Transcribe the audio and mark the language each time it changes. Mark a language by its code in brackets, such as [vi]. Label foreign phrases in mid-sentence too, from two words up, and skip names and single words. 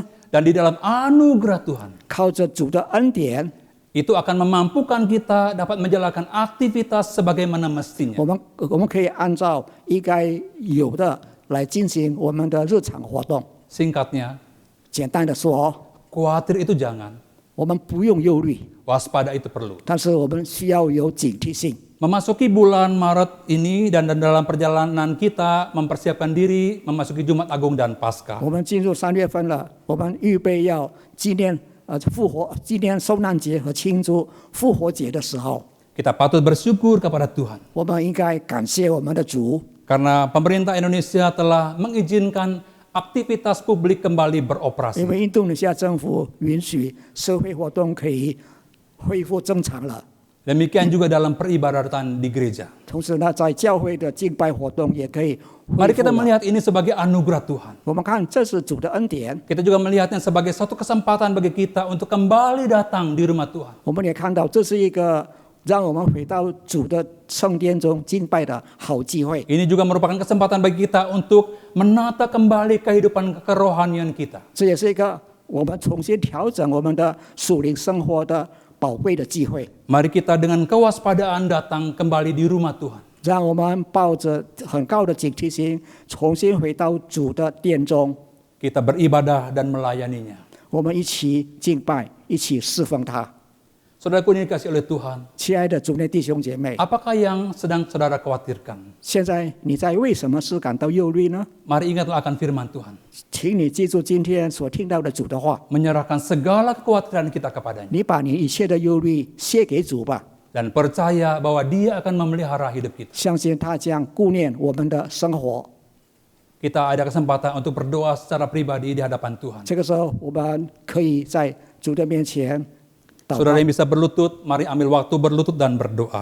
[id] dan di dalam anugerah Tuhan [zh] 靠着主的恩典， [id] itu akan memampukan kita dapat menjalankan aktivitas sebagaimana mestinya. [zh] 我们可以按照应该有的来进行我们的日常活动。 [id] Singkatnya, [zh] 简单的说， [id] khawatir itu jangan, [zh] 我们不用忧虑， [id] waspada itu perlu. [zh] 但是我们需要有警惕性。 [id] Memasuki bulan Maret ini dan dalam perjalanan kita mempersiapkan diri memasuki Jumat Agung dan Paskah. [zh] 我们进入3月份了，我们预备要纪念纪念受难节和庆祝复活节的时候， [id] Kita patut bersyukur kepada Tuhan [zh] 我们应该感谢我们的主， [id] karena pemerintah Indonesia telah mengizinkan aktivitas publik kembali beroperasi. [zh] 因为印度尼西亚政府允许社会活动可以恢复正常了。 [id] Demikian juga dalam peribadatan di gereja. [zh] 同时呢，在教会的敬拜活动也可以恢 [id] Mari [zh] 复 [id] kita [zh] 了。 [id] melihat ini sebagai anugerah Tuhan. [zh] 我们看这是主的恩典， [id] Kita juga melihatnya sebagai satu kesempatan bagi kita untuk kembali datang di rumah Tuhan. [zh] 我们也看到这是一个让我们回到主的圣殿中敬拜的好机会。 [id] Ini juga merupakan kesempatan bagi kita untuk menata kembali kehidupan kerohanian kita. [zh] 这也是一个我们重新调整我们的属灵生活的宝贵的机会。 [id] Mari kita dengan kewaspadaan datang kembali di rumah Tuhan. [zh] 让我们抱着很高的警惕心，重新回到主的殿中， [id] Kita beribadah dan melayaninya. [zh] 我们一起敬拜，一起侍奉他。 [id] Saudaraku ini dikasih oleh Tuhan. [zh] 亲爱的主内弟兄姐妹， [id] Apakah yang sedang saudara khawatirkan? [zh] 现在你在为什么事感到忧虑呢？ [id] Mari ingatlah akan firman Tuhan. [zh] 请你记住今天所听到的主的话， [id] Menyerahkan segala kekhawatiran kita kepadanya. [zh] 你把你一切的忧虑卸给主吧， [id] Dan percaya bahwa dia akan memelihara hidup kita. [zh] 相信他将顾念我们的生活。 [id] Kita ada kesempatan untuk berdoa secara pribadi di hadapan Tuhan. [zh] 这个时候，我们可以在主的面前祷 [id] Saudara [zh] 告。 [id] yang bisa berlutut, mari ambil waktu berlutut dan berdoa.